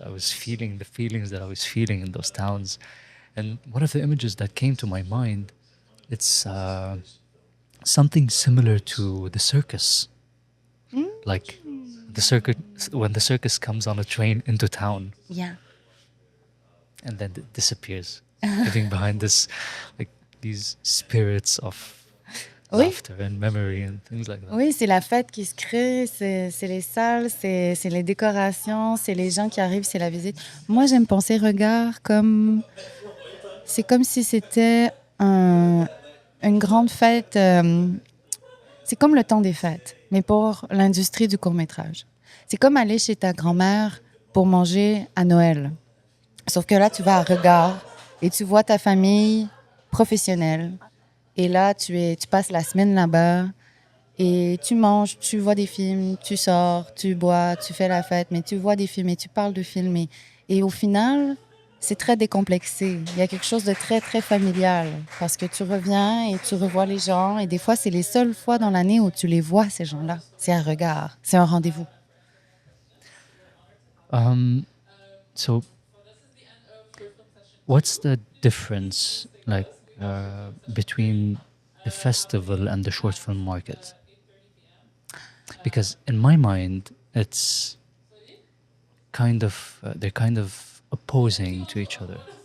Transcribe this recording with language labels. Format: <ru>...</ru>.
<en>I was feeling the feelings that I was feeling in those towns, and one of the images that came to my mind, it's something similar to the circus. Like the circus when the circus comes on a train into town Yeah. and then it disappears, leaving behind this like these spirits of</en> <fr>Oui.</fr> <en>laughter and memory and things like that.</en> <fr>Oui, c'est la fête qui se crée, c'est les salles, c'est les décorations, c'est les gens qui arrivent, c'est la visite. Moi, j'aime penser regard comme... C'est comme si c'était une grande fête. C'est comme le temps des fêtes, mais pour l'industrie du court-métrage. C'est comme aller chez ta grand-mère pour manger à Noël. Sauf que là, tu vas à Regard et tu vois ta famille professionnelle. Et là, tu passes la semaine là-bas et tu manges, tu vois des films, tu sors, tu bois, tu fais la fête, mais tu vois des films et tu parles de films. Et au final, c'est très décomplexé. Il y a quelque chose de très, très familial parce que tu reviens et tu revois les gens. Et des fois, c'est les seules fois dans l'année où tu les vois, ces gens-là. C'est un regard, c'est un rendez-vous.</fr> <en>So what's the difference like between the festival and the short film market? Because in my mind, it's kind of they're kind of opposing to each other.</en>